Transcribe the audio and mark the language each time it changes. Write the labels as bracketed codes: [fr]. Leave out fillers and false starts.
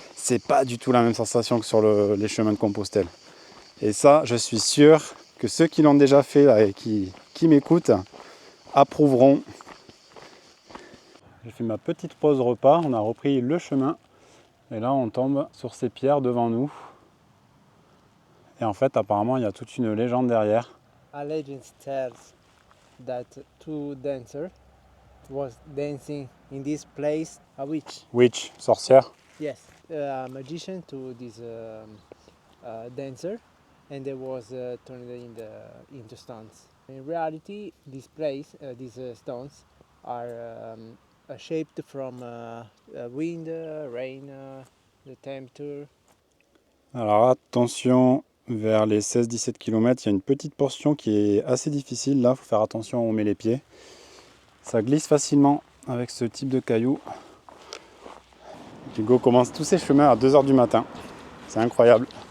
[fr] C'est pas du tout la même sensation que sur les chemins de Compostelle. Et ça, je suis sûr que ceux qui l'ont déjà fait là, et qui m'écoutent approuveront. J'ai fait ma petite pause repas, on a repris le chemin. Et là, on tombe sur ces pierres devant nous. Et en fait, apparemment, il y a toute une légende derrière. [en] A legend tells that two dancers was dancing in this place. A witch. Witch, [fr] sorcière. [en] Yes, a magician to this dancer, and they was turned into stones. In reality, this place, these stones, are shaped from wind, rain, the temperature. [fr] Alors attention, vers les 16-17 km, il y a une petite portion qui est assez difficile. Là, il faut faire attention où on met les pieds. Ça glisse facilement avec ce type de cailloux. Hugo commence tous ses chemins à 2 h du matin. C'est incroyable.